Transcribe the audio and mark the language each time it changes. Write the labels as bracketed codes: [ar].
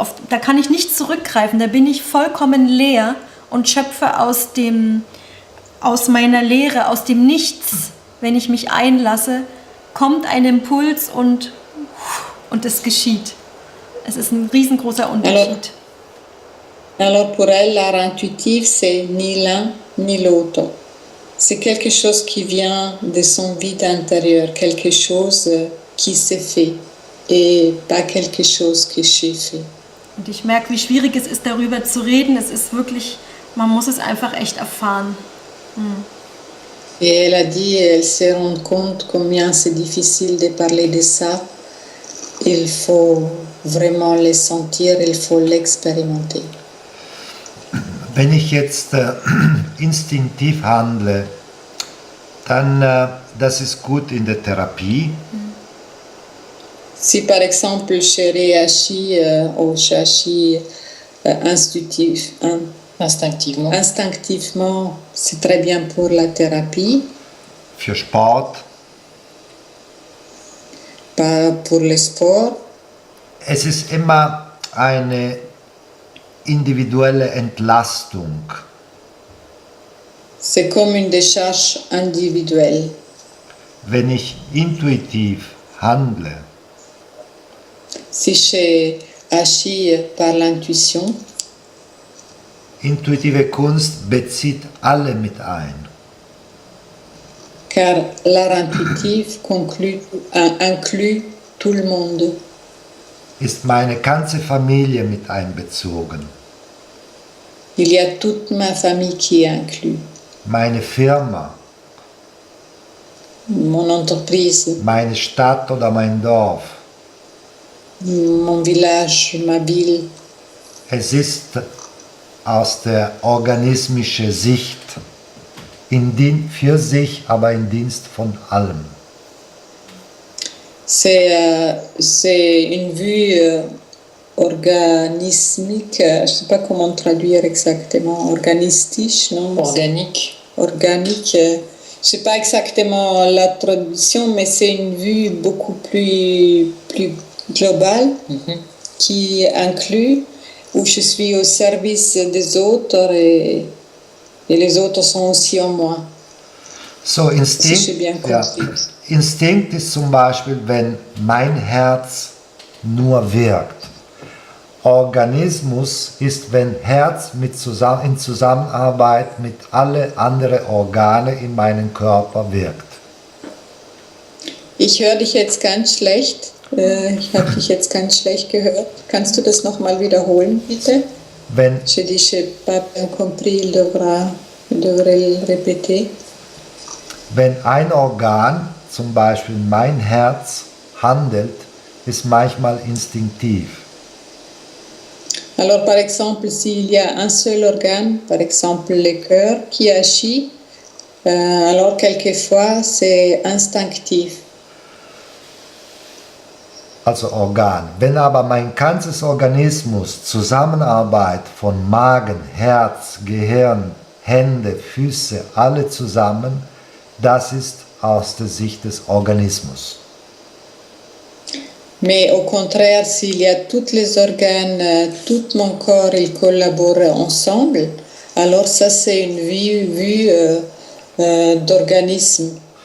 [de] Da kann ich nicht zurückgreifen. Da bin ich vollkommen leer und schöpfe aus meiner Leere, aus dem Nichts, wenn ich mich einlasse, kommt ein Impuls und es geschieht. Es ist ein riesengroßer Unterschied. [fr] Alors pour elle, l'art intuitif, c'est ni l'un ni l'autre. C'est quelque chose qui vient de son vide intérieur, quelque chose qui se fait et pas quelque chose que j'ai fait. [de] Und ich merke, wie schwierig es ist, darüber zu reden. Es ist wirklich, man muss es einfach echt erfahren. [fr] Et elle a dit, elle se rend compte combien c'est difficile de parler de ça. Et il faut vraiment les sentir, il faut l'expérimenter. [de] Wenn ich jetzt instinktiv handle, dann das ist gut in der Therapie. [fr] Si par exemple je réagis ou j'agis instinctivement, c'est très bien pour la thérapie, [de] Für Sport. [fr] pour le sport. [de] Es ist immer eine individuelle Entlastung. [fr] C'est comme une décharge individuelle. [de] Wenn ich intuitiv handle, [fr] Si j'agis par l'intuition, [de] intuitive Kunst bezieht alle mit ein. [fr] car l'art intuitif inclut tout le monde. [de] Ist meine ganze Familie mit einbezogen. [fr] Il y a toute ma famille qui est inclue. [de] Meine Firma, [fr] Mon entreprise, [de] meine Stadt oder mein Dorf. [fr] mon village, ma ville. [de] Es ist aus der organismischen Sicht für sich, aber in Dienst von allem. [fr] C'est une vue organismique, je ne sais pas comment traduire exactement, organistique, non? Organique. Organique, je ne sais pas exactement la traduction, mais c'est une vue beaucoup plus globale qui inclut où je suis au service des autres et les autres sont aussi en moi. [de] So, [fr] Si j'ai bien [de] Instinkt, ja, [fr] compris. [de] Instinkt ist zum Beispiel, wenn mein Herz nur wirkt. Organismus ist, wenn Herz in Zusammenarbeit mit alle anderen Organe in meinem Körper wirkt. Ich höre dich jetzt ganz schlecht. Ich habe dich jetzt ganz schlecht gehört. Kannst du das nochmal wiederholen, bitte? Wenn, [fr] Je dis, je n'ai pas bien compris, il devrait le répéter. [de] wenn ein Organ, zum Beispiel mein Herz, handelt, ist manchmal instinktiv. [fr] Alors, par exemple, s'il y a un seul organe, par exemple le cœur, qui agit, alors quelquefois c'est instinctif. [de] Also Organ. Wenn aber mein ganzes Organismus Zusammenarbeit von Magen, Herz, Gehirn, Hände, Füße, alle zusammen, das ist aus der Sicht des Organismus. [fr] Mais au contraire, s'il y a tous les organes, tout mon corps, ils collaborent ensemble, alors ça c'est une vue d'organisme.